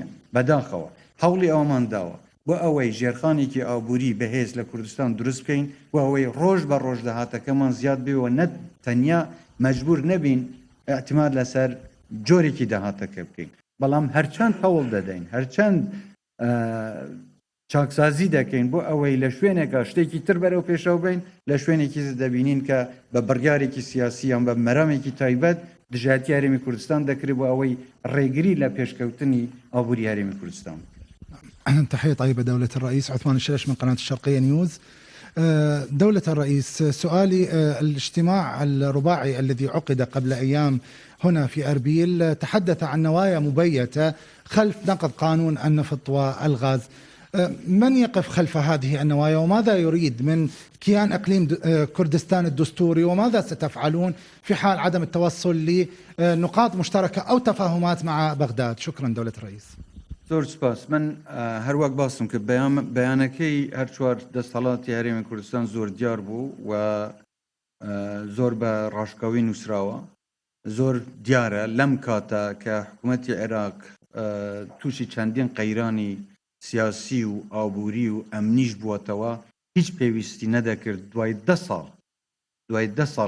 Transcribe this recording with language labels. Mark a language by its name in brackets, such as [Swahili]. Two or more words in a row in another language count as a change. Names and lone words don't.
[Central Kurdish] بەداخەوە هەوڵی ئەوەمان داوە بۆ ئەوەی ژێرخانێکی ئابووری بەهێز لە کوردستان دروست بکەین و ئەوەی ڕۆژ بە ڕۆژ داهاتەکەمان زیاد بێەوە، نە تەنیا مەجبور نەبین ئەعتیماد لەسەر جۆرێکی داهاتەکە بکەین، بەڵام هەرچەند هەوڵ دەدەین، هەرچەند چاکسازی دەکەین بۆ ئەوەی لە شوێنێکە شتێکی تر بەرەو پێشەوە بین، لە شوێنێکی دەبینین کە بە بڕیارێکی سیاسی یان بە مەرامێکی تایبەت دژایەتی هەرێمی کوردستان دەکرێت بۆ ئەوەی ڕێگری لە پێشکەوتنی ئابووری هەرێمی کوردستان. [Arabic] تحية طيبة دولة الرئيس. عثمان الشرش من قناة الشرقية نيوز. دولة الرئيس، سؤالي الاجتماع الرباعي الذي عقد قبل أيام هنا في أربيل تحدث عن نوايا مبيتة خلف نقض قانون النفط والغاز. من يقف خلف هذه النوايا وماذا يريد من كيان إقليم كردستان الدستوري، وماذا ستفعلون في حال عدم التوصل لنقاط مشتركة أو تفاهمات مع بغداد؟ شكرا دولة الرئيس. [Central Kurdish] زۆر سپاس. من هەروەک باسم کرد بەیانەکەی هەر چوار دەسەڵاتی هەرێمی کوردستان زۆر دیار بوو و زۆر بە ڕاشکاوی نووسراوە. زۆر دیارە لەم کاتە کە حکوومەتی عێراق تووشی چەندین قەیرانی سیاسی و ئابووری و ئەمنیش بووەتەوە، هیچ پێویستی نەدەکرد دوای 10 ساڵ